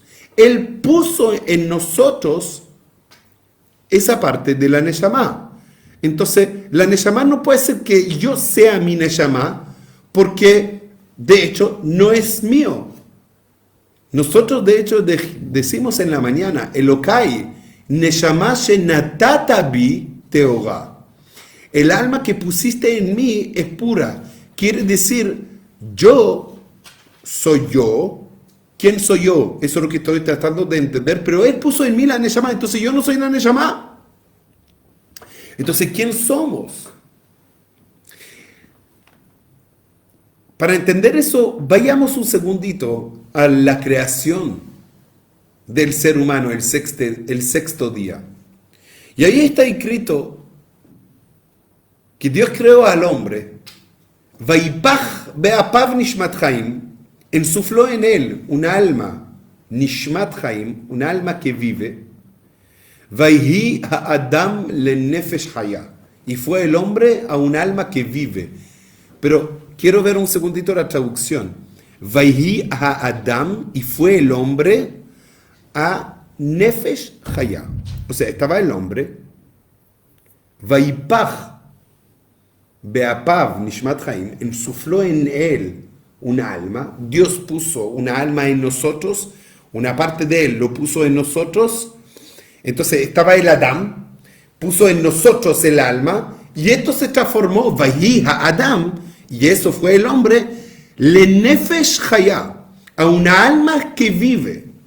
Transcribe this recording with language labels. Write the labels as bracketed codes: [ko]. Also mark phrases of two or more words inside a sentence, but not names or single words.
[es] Él puso en nosotros esa parte de la neshama. Entonces, la neshama no puede ser que yo sea mi neshama, porque de hecho no es mío. Nosotros de hecho decimos en la mañana, [he] אלוקי, נשמה שנתת בי טהורה. [es] El alma que pusiste en mí es pura. Quiere decir, yo soy yo. ¿Quién soy yo? Eso es lo que estoy tratando de entender. Pero él puso en mí la neshama, entonces yo no soy la neshama. Entonces, ¿quién somos? Para entender eso, vayamos un segundito a la creación del ser humano, el sexto día. Y ahí está escrito que Dios creó al hombre, [he] ויפח באפיו נשמת חיים, [es] insufló en él un alma, [he] נשמת חיים, [es] un alma que vive, [he] ויהי האדם לנפש חיה, [es] y fue el hombre a un alma que vive. Pero quiero ver un segundito la traducción. [he] ויהי האדם, [es] y fue el hombre a [he] נפש חיה. [es] O sea, estaba el hombre, [he] ויפח באפיו נשמת חיים, [es] insufló en él un alma. Dios puso una alma en nosotros, una parte de él lo puso en nosotros. Entonces estaba el Adam, puso en nosotros el alma, y esto se transformó, [he] ויהי האדם, [es] y eso fue el hombre, [he] לנפש חיה, [es] a una alma que vive.